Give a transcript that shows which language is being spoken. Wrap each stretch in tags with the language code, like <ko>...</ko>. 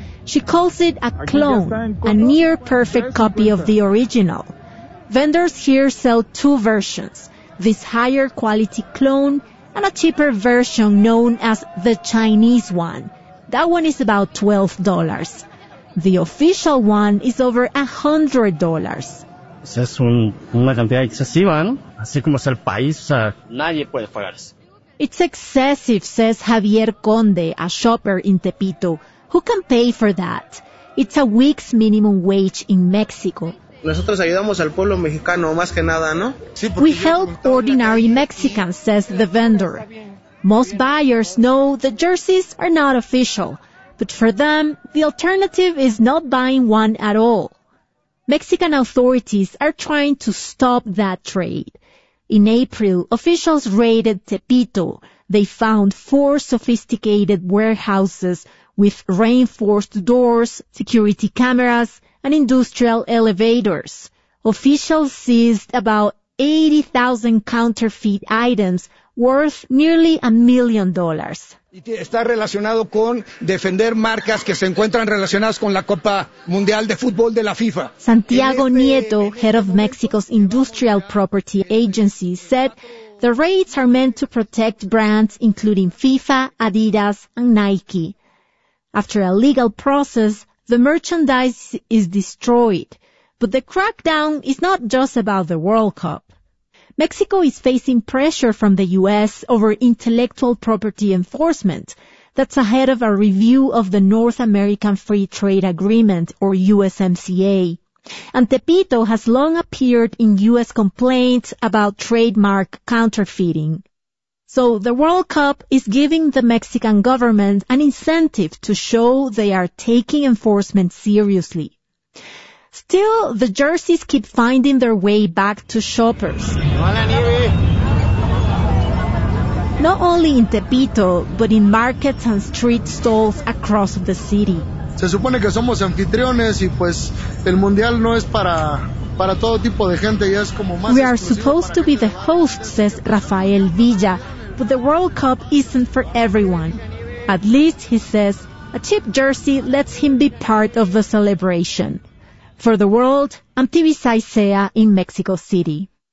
<en>She calls it a clone, a near-perfect copy of the original. Vendors here sell two versions, this higher-quality clone and a cheaper version known as the Chinese one. That one is about $12. The official one is over $100.</en> <es>Es una cantidad excesiva, ¿no? Así como es el país, nadie puede pagar eso.</es> <en>It's excessive, says Javier Conde, a shopper in Tepito. Who can pay for that? It's a week's minimum wage in Mexico.</en> <es>Nosotros ayudamos al pueblo mexicano, más que nada, ¿no?</es> <en>Sí, we help ordinary Mexicans, says the vendor. Most buyers know the jerseys are not official. But for them, the alternative is not buying one at all. Mexican authorities are trying to stop that trade. In April, officials raided Tepito. They found four sophisticated warehouses with reinforced doors, security cameras, and industrial elevators. Officials seized about 80,000 counterfeit items worth nearly $1 million.</en> <es>Está relacionado con defender marcas que se encuentran relacionadas con la Copa Mundial de Fútbol de la FIFA.</es> <en>Santiago Nieto, head of Mexico's Industrial Property Agency, said the raids are meant to protect brands including FIFA, Adidas, and Nike. After a legal process, the merchandise is destroyed. But the crackdown is not just about the World Cup. Mexico is facing pressure from the U.S. over intellectual property enforcement that's ahead of a review of the North American Free Trade Agreement, or USMCA. And Tepito has long appeared in U.S. complaints about trademark counterfeiting. So the World Cup is giving the Mexican government an incentive to show they are taking enforcement seriously. Still, the jerseys keep finding their way back to shoppers. Not only in Tepito, but in markets and street stalls across the city.</en> <es>Se supone que somos anfitriones y pues el mundial no es para todo tipo de gente, ya es como más.</es> <en>We are supposed to be the hosts, says Rafael Villa, but the World Cup isn't for everyone. At least, he says, a cheap jersey lets him be part of the celebration. For the World, I'm Tibi Saicea in Mexico City.</en>